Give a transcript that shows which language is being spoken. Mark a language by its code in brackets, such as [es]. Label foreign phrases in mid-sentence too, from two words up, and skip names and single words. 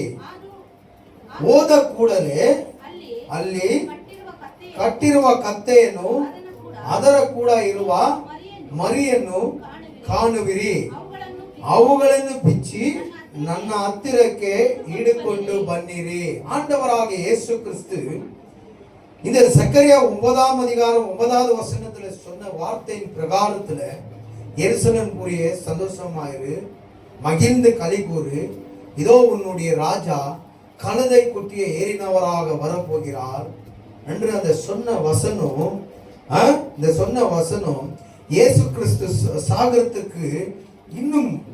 [kn] ಹೋದ ಕೂಡಲೇ ಅಲ್ಲಿ ಕಟ್ಟಿರುವ ಕತ್ತೆಯನ್ನು ಅದರ ಕೂಡ ಇರುವ ಮರಿಯನ್ನು ಕಾಣುವಿರಿ. ಅವುಗಳನ್ನು ಬಿಚ್ಚಿ ನನ್ನ ಹತ್ತಿರಕ್ಕೆ ಹಿಡಿಕೊಂಡು ಬನ್ನಿರಿ. [ta] ஆண்டவராக இயேசு கிறிஸ்து இந்த சக்கரியா 9ஆம் அதிகாரம் 9வது வசனத்துல சொன்ன வார்த்தையின் பிரகாரத்துல எருசலேம் கூறிய சந்தோஷமாயிரு, மகிழ்ந்து களிகூறு, இதோ உன்னுடைய ராஜா கழுதை குட்டியை ஏறினவராக வரப்போகிறார் என்று அந்த சொன்ன வசனம், இந்த சொன்ன வசனம் இயேசு கிறிஸ்து சாகரத்துக்கு இன்னும்